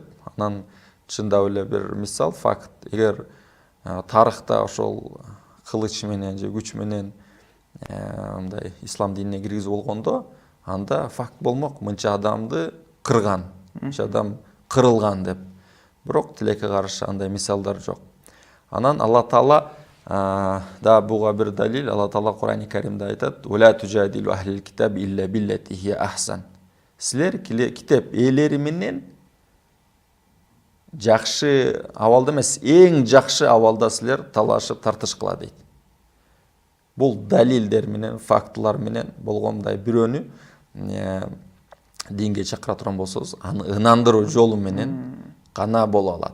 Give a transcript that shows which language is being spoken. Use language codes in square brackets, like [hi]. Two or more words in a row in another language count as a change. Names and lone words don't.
[ky] Анан чындап эле бир мисал, факт. Эгер тарыхта ошол кылыч менен же күч менен мындай ислам динине киргизип болгондо, анда факт болмок, мынча адамды кырган, мынча адам кырылган деп. Бирок тилекке каршы андай мисалдар жок. Анан Алла Таала да буга бир далил. Алла Таала Курани Каримде айтат: [ar] "ولا تجادلوا أهل الكتاب إلا بالتي هي أحسن". [ky] Силер китеп ээлери менен жакшы абалда эмес, эң жакшы абалда силер талашып тартышкыла дейт. Бул далилдер менен, фактылар менен болгондой бирөөнү динге чакыра турган болсоңуз, аны ынандыруу жолу менен гана боло алат.